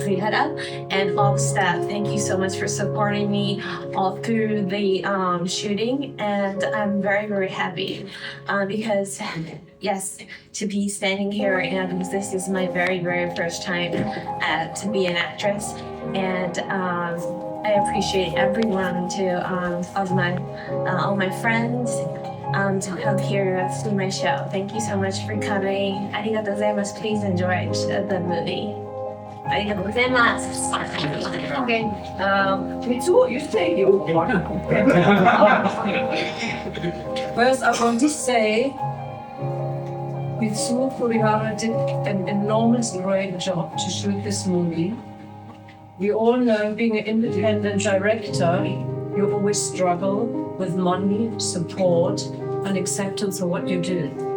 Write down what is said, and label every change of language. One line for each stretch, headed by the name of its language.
English: Kurihara, and all the staff. Thank you so much for supporting me all through the shooting, and I'm very, very happy because, yes, to be standing here and this is my very, very first time to be an actress, and I appreciate everyone all my friends. To come here to my show. Thank you so much for coming.
Japanese: ありがとうございます。
English: Please enjoy the movie.
Japanese: ありがとうございます。
English: Okay. Mitsuo, you say you want. First, I want to say Mitsuo Kurihara did an enormous great job to shoot this movie. We all know being an independent director, you always struggle with money, support, and acceptance of what you do.